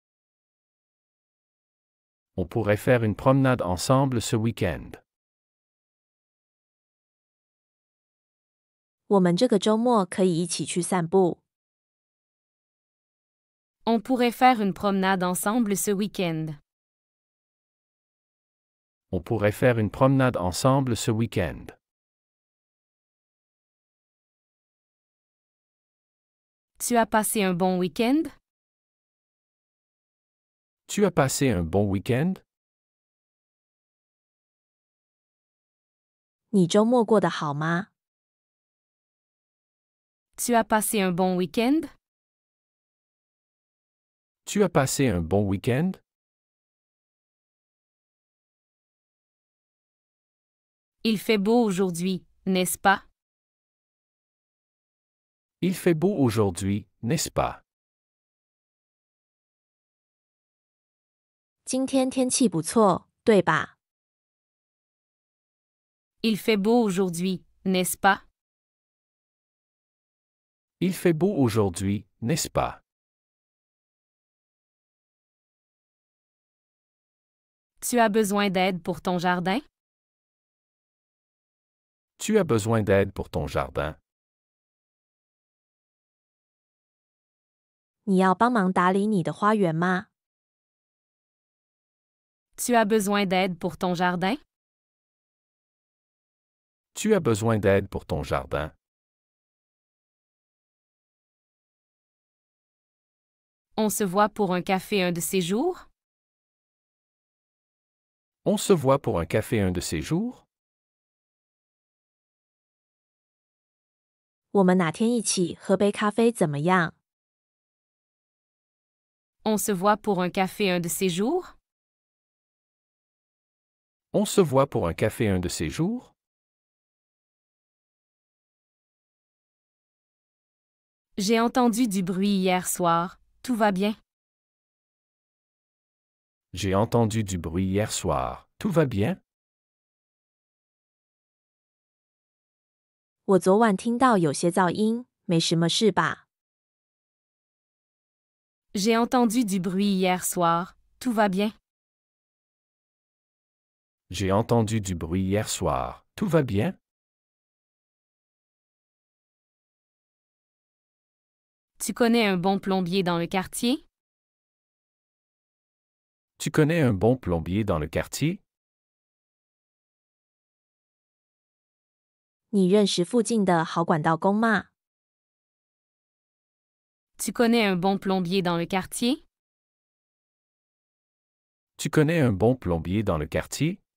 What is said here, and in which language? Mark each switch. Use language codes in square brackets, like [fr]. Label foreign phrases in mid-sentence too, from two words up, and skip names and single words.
[fr] On pourrait faire une promenade ensemble ce week-end. [zh] 我们这个周末可以一起去散步。 [fr] On pourrait faire une promenade ensemble ce week-end. On pourrait faire une promenade ensemble ce week-end. Tu as passé un bon week-end? Tu as passé un bon week-end? [zh] 你周末过得好吗？ [fr] Tu as passé un bon week-end? Tu as passé un bon week-end? Il fait beau aujourd'hui, n'est-ce pas? Il fait beau aujourd'hui, n'est-ce pas? [zh] 今天天气不错，对吧？ [fr] Il fait beau aujourd'hui, n'est-ce pas? Il fait beau aujourd'hui, n'est-ce pas? Tu as besoin d'aide pour ton jardin? Tu as besoin d'aide pour ton jardin? [zh] 你要帮忙打理你的花园吗？ [fr] Tu as besoin d'aide pour ton jardin? Tu as besoin d'aide pour ton jardin? On se voit pour un café un de ces jours? On se voit pour un café un de ces jours? [zh] 我们哪天一起喝杯咖啡怎么样？ [fr] On se voit pour un café un de ces jours? On se voit pour un café un de ces jours? J'ai entendu du bruit hier soir, tout va bien? J'ai entendu du bruit hier soir, tout va bien? [zh] 我昨晚听到有些噪音，没什么事吧？ [fr] J'ai entendu du bruit hier soir, tout va bien? J'ai entendu du bruit hier soir, tout va bien? Tu connais un bon plombier dans le quartier? Tu connais un bon plombier dans le quartier? [zh] 你认识附近的好管道工吗？ [fr] Tu connais un bon plombier dans le quartier? Tu connais un bon plombier dans le quartier?